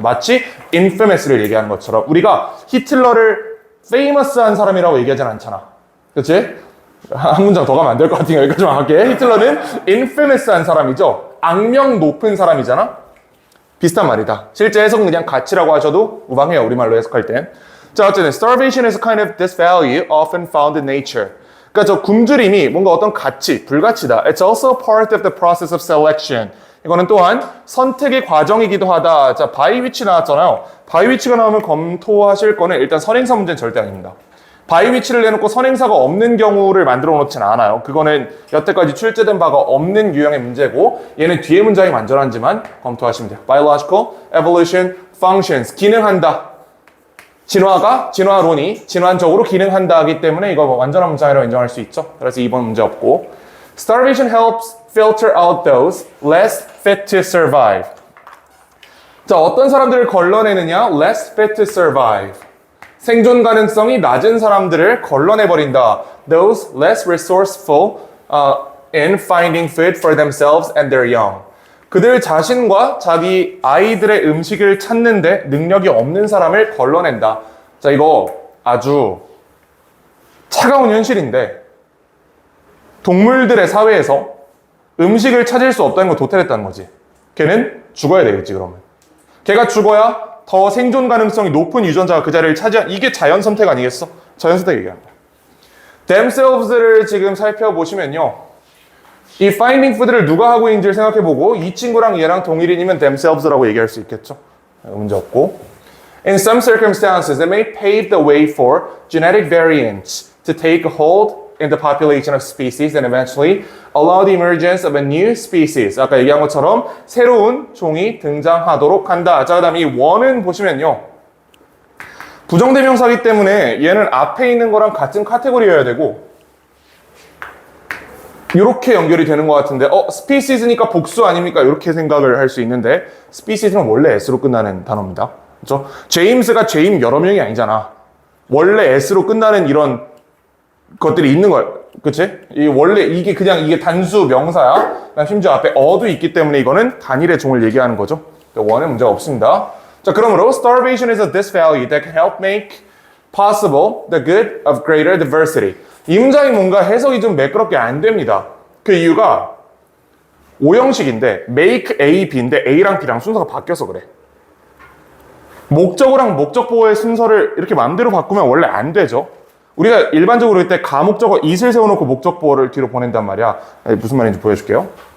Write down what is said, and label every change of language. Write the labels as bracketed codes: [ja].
[ko] 마치 infamous를 얘기하는 것처럼 우리가 히틀러를 famous한 사람이라고 얘기하진 않잖아. 그렇지? 한 문장 더 가면 안 될 것 같으니까 여기까지만 할게. 히틀러는 infamous한 사람이죠. 악명 높은 사람이잖아. 비슷한 말이다. 실제 해석은 그냥 가치라고 하셔도 무방해요. 우리말로 해석할 땐. 자, 어쨌든 [en] starvation is a kind of disvalue often found in nature. [ko] 그러니까 저 굶주림이 뭔가 어떤 가치, 불가치다. [en] It's also part of the process of selection. [ko] 이거는 또한 선택의 과정이기도 하다. 자, by which 나왔잖아요. by which가 나오면 검토하실 거는 일단 선행사 문제는 절대 아닙니다. by which를 내놓고 선행사가 없는 경우를 만들어 놓지는 않아요. 그거는 여태까지 출제된 바가 없는 유형의 문제고 얘는 뒤에 문장이 완전한지만 검토하시면 돼요. [en] biological, evolution, functions. 기능한다. [ko] 진화론이 진화적으로 기능한다 하기 때문에 이거 완전한 문장이라고 인정할 수 있죠. 그래서 2번 문제 없고. [en] Starvation helps filter out those less fit to survive. [ko] 자, 어떤 사람들을 걸러내느냐? [en] less fit to survive. [ko] 생존 가능성이 낮은 사람들을 걸러내버린다. [en] Those less resourceful in finding food for themselves and their young. [ko] 그들 자신과 자기 아이들의 음식을 찾는데 능력이 없는 사람을 걸러낸다. 자, 이거 아주 차가운 현실인데 동물들의 사회에서 음식을 찾을 수 없다는 걸 도태했다는 거지. 걔는 죽어야 되겠지, 그러면. 걔가 죽어야 더 생존 가능성이 높은 유전자가 그 자리를 차지한 이게 자연 선택 아니겠어? 자연 선택 얘기합니다. themselves를 지금 살펴보시면요. 이 finding food를 누가 하고 있는지를 생각해보고 이 친구랑 얘랑 동일인이면 themselves라고 얘기할 수 있겠죠. 문제 없고. [en] In some circumstances, it may pave the way for genetic variants to take hold in the population of species and eventually allow the emergence of a new species. [ko] 아까 얘기한 것처럼 새로운 종이 등장하도록 한다. 자, 그 다음에 이 one은 보시면요. 부정대명사기 때문에 얘는 앞에 있는 거랑 같은 카테고리여야 되고 이렇게 연결이 되는 것 같은데 species니까 복수 아닙니까? 이렇게 생각을 할 수 있는데 species는 원래 s로 끝나는 단어입니다. 그렇죠? 제임스가 제임 여러 명이 아니잖아. 원래 s로 끝나는 이런 것들이 있는 거야. 그치? 원래 이게 단수 명사야. 심지어 앞에 어도 있기 때문에 이거는 단일의 종을 얘기하는 거죠. 원은 문제가 없습니다. 자, 그러므로 [en] starvation is a disvalue that can help make possible the good of greater diversity. [ko] 이 문장이 뭔가 해석이 좀 매끄럽게 안 됩니다. 그 이유가 오형식인데 make A, B인데 A랑 B랑 순서가 바뀌어서 그래. 목적어랑 목적보어의 순서를 이렇게 마음대로 바꾸면 원래 안 되죠. 우리가 일반적으로 이때 가목적어 it을 세워놓고 목적보어를 뒤로 보낸단 말이야. 무슨 말인지 보여줄게요.